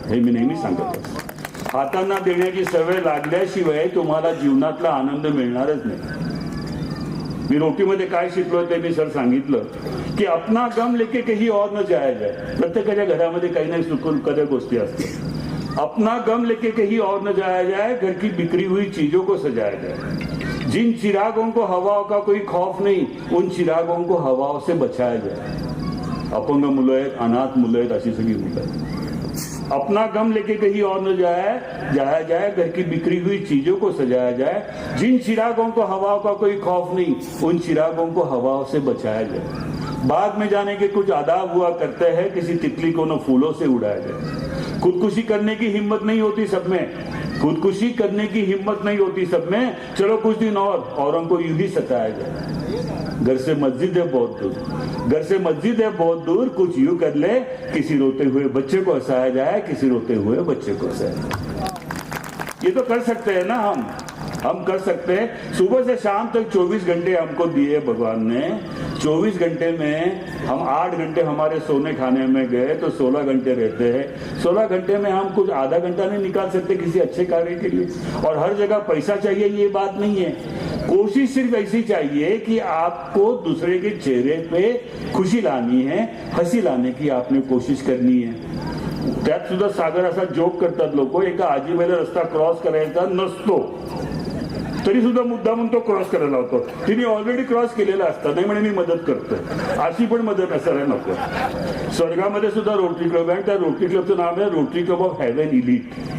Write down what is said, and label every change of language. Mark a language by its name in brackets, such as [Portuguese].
[Marathi] हे मी नेहमी सांगत असतो. हातांना देण्याची सवय लागल्याशिवाय तुम्हाला जीवनातला आनंद मिळणारच नाही. मी रोटीमध्ये काय शिकलो ते मी सर सांगितलं की [Hindi] अपना गम लेके कहीं और न जाया जाए. [Marathi] प्रत्येकाच्या घरामध्ये काही नाही सुकून कद्या गोष्टी असतात. [Hindi] अपना गम लेके कहीं और न जाया जाए, घर की बिखरी हुई चीजों को सजाया जाए. जिन चिरागों को हवाओं का कोई खौफ नहीं, उन चिरागों को हवाओं से बचाया जाए. [Marathi] अपंग मुलं आहेत, अनाथ मुलं आहेत, अशी सगळी मुलं आहेत. [Hindi] अपना गम लेके कहीं और न जाया जाए, घर की बिखरी हुई चीजों को सजाया जाए. जिन चिरागों को हवाओं का कोई खौफ नहीं, उन चिरागों को हवाओं से बचाया जाए. बाग में जाने के कुछ आदाब हुआ करते हैं, किसी तितली को न फूलों से उड़ाया जाए. खुदकुशी करने की हिम्मत नहीं होती सब में, खुदकुशी करने की हिम्मत नहीं होती सब में. चलो कुछ दिन औरों को यूं ही सताया जाए. घर से मस्जिद है बहुत दूर, घर से मस्जिद है बहुत दूर, कुछ यूं कर ले, किसी रोते हुए बच्चे को हंसाया जाए, किसी रोते हुए बच्चे को हंसाया जाए. ये तो कर सकते हैं ना हम कर सकते हैं. सुबह से शाम तक 24 घंटे हमको दिए भगवान ने. 24 घंटे में हम 8 घंटे हमारे सोने खाने में गए तो 16 घंटे रहते हैं. 16 घंटे में हम कुछ आधा घंटा नहीं निकाल सकते किसी अच्छे कार्य के लिए. और हर जगह पैसा चाहिए ये बात नहीं है. कोशिश सिर्फ ऐसी चाहिए कि आपको दूसरे के चेहरे पे खुशी लानी है, हंसी लाने की आपने कोशिश करनी है. [Marathi] त्यात सुद्धा सागर असा जोक करतात लोक, एका आजीबाईला रस्ता क्रॉस करायचा नसतो तरी सुद्धा मुद्दामून तो क्रॉस करायला होतो. तिने ऑलरेडी क्रॉस केलेला असतं, नाही म्हणे मी मदत करतोय, अशी पण मदत असायला नको. स्वर्गामध्ये सुद्धा रोटरी क्लब आहे. त्या रोटरी क्लबचं नाव आहे rotary club of haven elite.